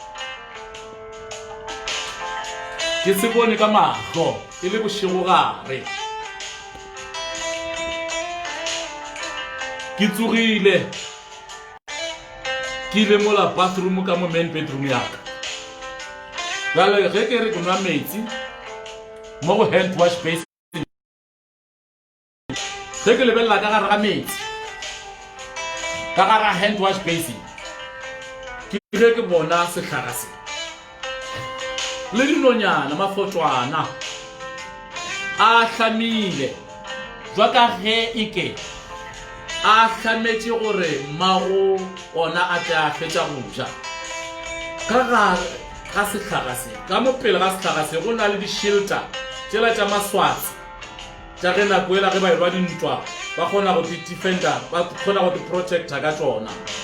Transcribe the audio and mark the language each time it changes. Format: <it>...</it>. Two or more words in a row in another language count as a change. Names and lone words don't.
<nso>ke se bone ka mahlo e le bošego gare ke tsogile ke ile mola bathroom ka mo</nso> <en>main bedroom</en> <nso>yaka jale ge ke re ke nwa metsi mo go</nso> <en>hand wash basin</en> <nso>ge ke lebelela ka gare ga metsi ka gare ga</nso> <en>hand wash basin</en> <nso>ke ge ke bona sehlaga se le dinonyana mafotwana a hlamile jwa ka ge eke a hlametše gore mago ona a tla fetša go ja ka gare ga sehlaga se ka mopele ga sehlaga se go na le di-shelter tšela tša maswatsi tša ge nako ela ge ba elwa dintwa ba kgona go di-defender ba kgona go di-protector ka tšona</nso>